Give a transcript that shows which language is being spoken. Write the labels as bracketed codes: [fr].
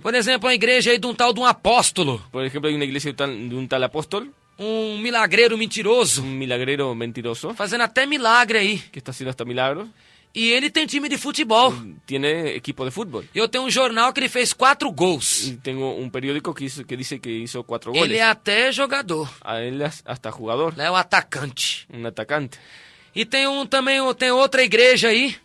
[pt] Por exemplo, uma igreja aí de um tal de um apóstolo, [es] Por ejemplo, hay una iglesia de un tal apóstol, [pt] um milagreiro mentiroso, [es] un milagrero mentiroso, [pt] fazendo até milagre aí. [es] que está haciendo hasta milagros, [pt] E ele tem time de futebol. [es] tiene equipo de fútbol. [pt] Eu tenho um jornal que ele fez 4 gols. [es] Y tengo un periódico que dice que hizo 4 [pt] Ele [es] goles. [pt] é até jogador. [es] A él hasta jugador, [pt] Ele é o atacante. [es] un atacante. [pt] E tem tem outra igreja aí,